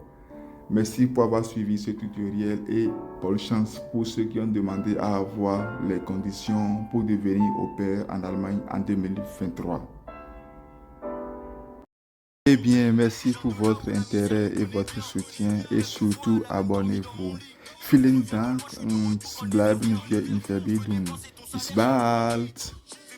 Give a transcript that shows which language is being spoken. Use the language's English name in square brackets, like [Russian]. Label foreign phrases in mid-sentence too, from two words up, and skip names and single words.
[French] Merci pour avoir suivi ce tutoriel et bonne chance pour ceux qui ont demandé à avoir les conditions pour devenir au pair en Allemagne en 2023. Eh bien, merci pour votre intérêt et votre soutien et surtout abonnez-vous. [German] Vielen Dank und bleiben wir in Verbindung. Bis bald!